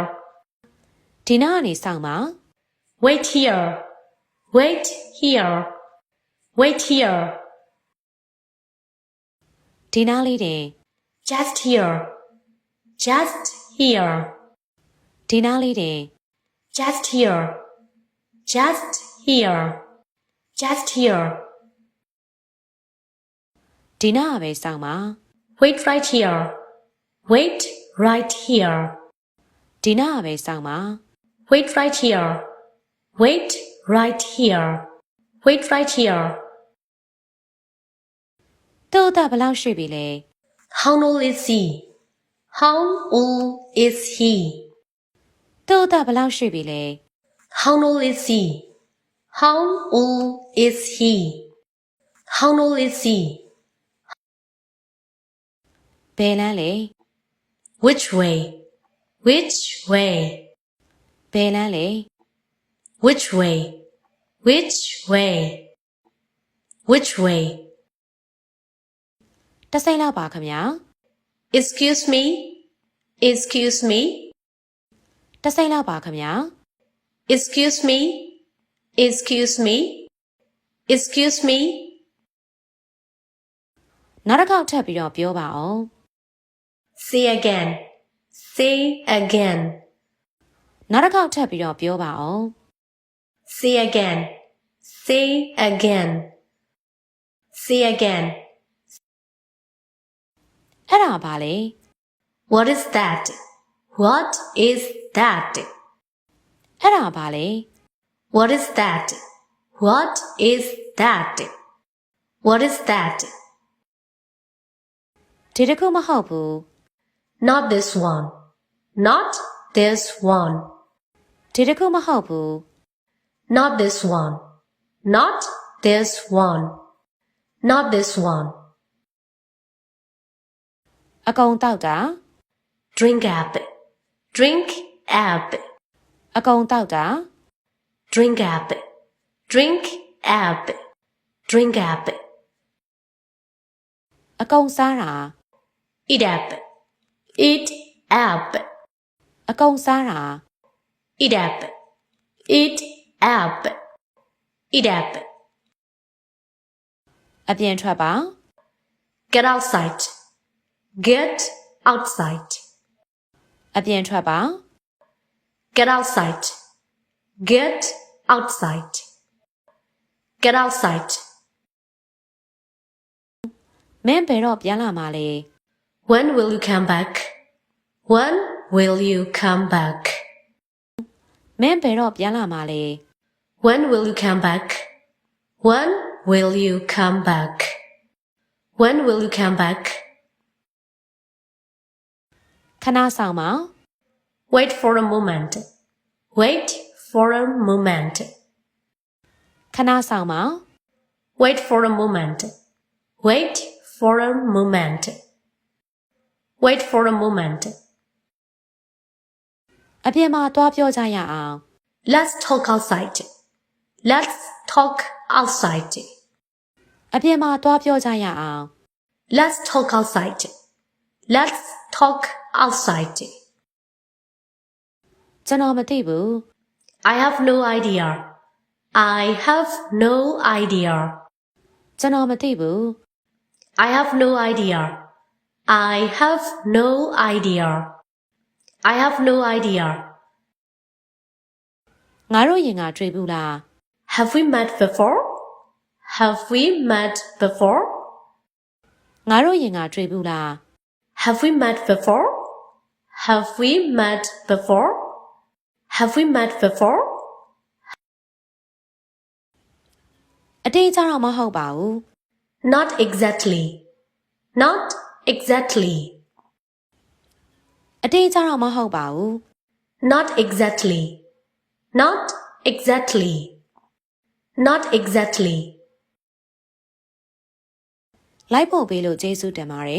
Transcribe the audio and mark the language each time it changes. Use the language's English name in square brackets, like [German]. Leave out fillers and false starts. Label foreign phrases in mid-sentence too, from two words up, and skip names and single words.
[Burmese] ဒီနားကနေစောင့်ပါ [English] Wait here. Wait here. Wait here. [Burmese] ဒီနားလေးတင် [English] Just here. Just here. [Burmese] ဒီနားလေးတင် [English] Just here. Just here. Just here. [Burmese] ဒီနားကပဲစောင့်ပါ [English] Wait right here. Wait right here. [Burmese] ဒီနားကပဲစောင့်ပါ [English] Wait right here. Wait right here. Wait right here. [Burmese] သူ့အသက်ဘယ်လောက်ရှိပြီလဲ [English] How old is he? How old is he? [Burmese] သူ့အသက်ဘယ်လောက်ရှိပြီလဲ [English] How old is he? How old is he? How old is he? [Burmese] ဘယ်လမ်းလဲ [English] Which way? Which way? [Burmese] ဘယ်လမ်းလဲ [English] Which way? Which way? Which way? [Burmese] တစ်စိမ့်လောက်ပါခင်ဗျာ [English] Excuse me? Excuse me? [Burmese] တစ်စိမ့်လောက်ပါခင်ဗျာ [English] Excuse me? Excuse me? Excuse me? [Burmese] နောက်တစ်ခေါက်ထပ်ပြီးတော့ပြောပါအောင် [English] Say again. Say again. [Burmese] နောက်တစ်ခေါက်ထပ်ပြီးတော့ပြောပါအောင် [English] Say again. Say again. Say again. [Burmese] အဲ့ဒါပါလေ [English] What is that? What is that? [Burmese] အဲ့ဒါပါလေ [English] What is that? What is that? What is that? [Burmese] ဒီတစ်ခုမဟုတ်ဘူး [English] Not this one. Not this one. [Burmese] ဒီတစ်ခုမဟုတ်ဘူး [English] Not this one. Not this one. Not this one. [Burmese] အကုန်တောက်တာ [English] Drink up. Drink up. [Burmese] အကုန်တောက်တာ [English] Drink up. Drink up. Drink up. [Burmese] အကုန်စားတာ [English] Eat up. Eat up. [Burmese] အကုန်စားတာ [English] Eat up. Eat up. Eat up. [Burmese] အပြင်ထွက်ပါ [English] Get outside. Get outside. [Burmese] အပြင်ထွက်ပါ [English] Get outside. Get outside. Get outside. [Burmese] မင်းဘယ်တော့ပြန်လာမှာလဲ [English] When will you come back? When will you come back? [Burmese] မင်းဘယ်တော့ပြန်လာမှာလဲ [English] When will you come back? When will you come back? When will you come back? [Burmese] ခဏဆောင်ပါ [English] Wait for a moment. Wait for a moment. [Burmese] ခဏဆောင်ပါ [English] Wait for a moment. Wait for a moment. Wait for a moment. [Burmese] အပြင်မှာတွားပြောကြရအောင် [English] Let's talk outside. Let's talk outside. [Burmese] အပြင်မှာတွားပြောကြရအောင် [English] Let's talk outside. Let's talk outside. [Burmese] ကျွန်တော်မသိဘူး [English] I have no idea. I have no idea. [Burmese] ကျွန်တော်မသိဘူး [English] I have no idea. I have no idea. I have no idea. [Burmese] ငါတို့ရင်ကတွေ့ဘူးလား [English] Have we met before? Have we met before? [Burmese] ငါတို့ရင်ကတွေ့ဘူးလား [English] Have we met before? Have we met before? Have we met before? [Burmese] အတိအကျတော့မဟုတ်ပါဘူး [English] Not exactly. Not exactly. [Burmese] အတိအကျတော့မဟုတ်ပါဘူး [English] Not exactly. Not exactly. Not exactly. [Burmese] လိုက်ဖို့ပေးလို့ကျေးဇူးတင်ပါတယ်